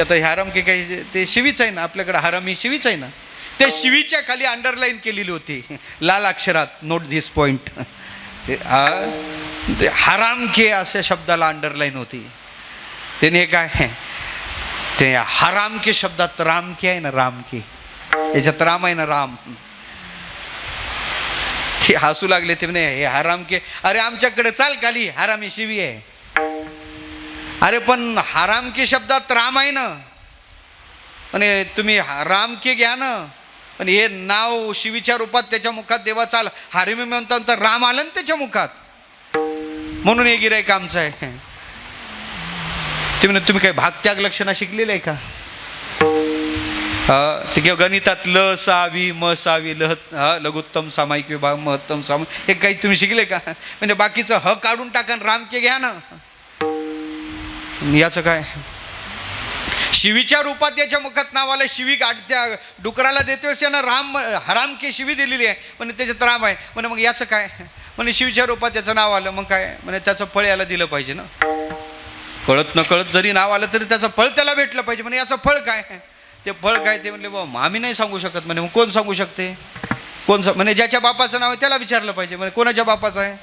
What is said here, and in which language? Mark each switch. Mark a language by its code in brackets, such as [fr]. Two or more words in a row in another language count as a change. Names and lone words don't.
[mr] आता हे [hi] हराम के [mr] काही ते शिवीच आहे ना, आपल्याकडे हराम ही शिवीच आहे ना. त्या शिवीच्या खाली अंडरलाईन केलेली होती लाल अक्षरात, [en] note this point. [mr] ते [hi] हराम के [mr] अशा शब्दाला अंडरलाईन होती. त्याने काय ते [hi] हराम के [mr] शब्दात [hi] राम के [mr] आहे ना, [hi] राम के [mr] याच्यात राम आहे ना, राम. ते हसू लागले. ते म्हणे हे [hi] हराम के, [mr] अरे आमच्याकडे चाल खाली, हरामी शिवी आहे. अरे पण [hi] हराम के [mr] शब्दात राम आहे ना, आणि तुम्ही [hi] राम के [mr] घ्या ना. आणि हे नाव शिवीच्या रूपात त्याच्या मुखात देवाचा आला, हरिमी म्हणता तर राम आलं ना त्याच्या मुखात, म्हणून हे गिराईक आमचं आहे. ते म्हणे तुम्ही काय भागत्याग लक्षणा शिकलेलं आहे का? ते किंवा गणितात ल सावी म सावी लघुत्तम सामायिक विभाग महत्तम सामायिक हे काही तुम्ही शिकले का? म्हणजे बाकीचं ह काढून टाका, [hi] राम के [mr] घ्या ना. याचं काय? शिवीच्या रूपात याच्या मुखात नाव आलं. शिवी त्या डुकराला देते ना, राम [hi] हराम के [mr] शिवी दिलेली आहे म्हणजे त्याच्यात राम आहे म्हणे. मग याचं काय? म्हणजे शिवीच्या रूपात त्याचं नाव आलं, मग काय म्हणजे त्याचं फळ याला दिलं पाहिजे ना. कळत न कळत जरी नाव आलं तरी त्याचं फळ त्याला भेटलं पाहिजे. म्हणजे याचं फळ काय? ते फळ काय? ते म्हणले बाबा आम्ही नाही सांगू शकत म्हणे. मग कोण सांगू शकते? कोण म्हणजे ज्याच्या बापाचं नाव आहे त्याला विचारलं पाहिजे. म्हणजे कोणाच्या बापाचं आहे?